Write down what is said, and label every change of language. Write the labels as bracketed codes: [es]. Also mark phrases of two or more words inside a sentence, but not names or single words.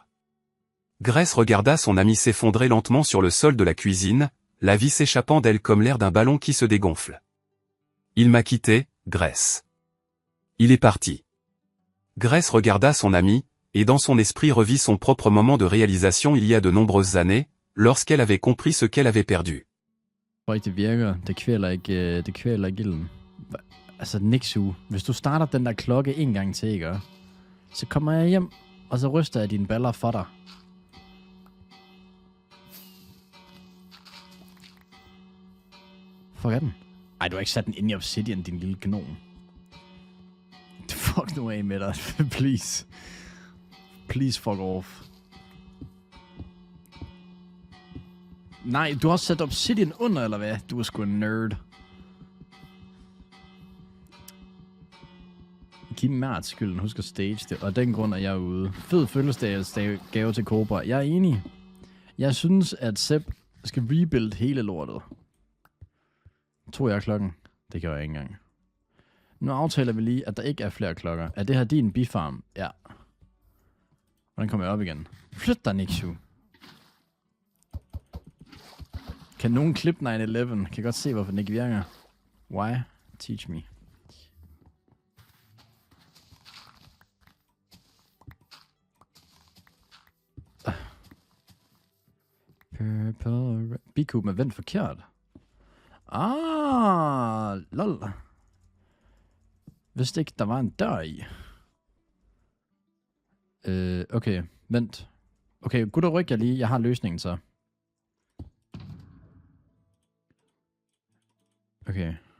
[fr] Grace regarda son amie s'effondrer lentement sur le sol de la cuisine, la vie s'échappant d'elle comme l'air d'un ballon qui se dégonfle. Il m'a quitté, Grace. Il est parti. Grace regarda son amie, et dans son esprit revit son propre moment de réalisation il y a de nombreuses années, lorsqu'elle avait compris ce qu'elle avait perdu. [da] Det virker. Det kvæler ikke ilden. Altså, Nixu, hvis du starter den der klokke en gang til, ikke? Så kommer jeg hjem, og så ryster jeg dine baller for dig. Fuck er den? Ej, du har ikke sat den ind i Obsidian, din lille gnom. Fuck nu af med dig, please. [en] Please fuck off. [da] Nej, du har også sat Obsidian under, eller hvad? Du er sgu en nerd. Giv Mert skylden, husk at stage det, og den grund er jeg ude. Fed fødselsdagsgave gave til Cobra. Jeg er enig. Jeg synes, at Sepp skal rebuild hele lortet. Tog jeg klokken? Det gør jeg ikke engang. Nu aftaler vi lige, at der ikke er flere klokker. Er det her din bifarm? Ja. Hvordan kommer jeg op igen? Flyt dig, Nixu. Kan nogen klippe 9/11? Kan jeg godt se, hvorfor den ikke virker. [en] Why? Teach me. Purple... [da] Bikuben er vendt forkert. Lol. Vidste ikke, der var en dør i. Okay, vent. Okay, gud og ryk jeg lige. Jeg har løsningen så. Okay.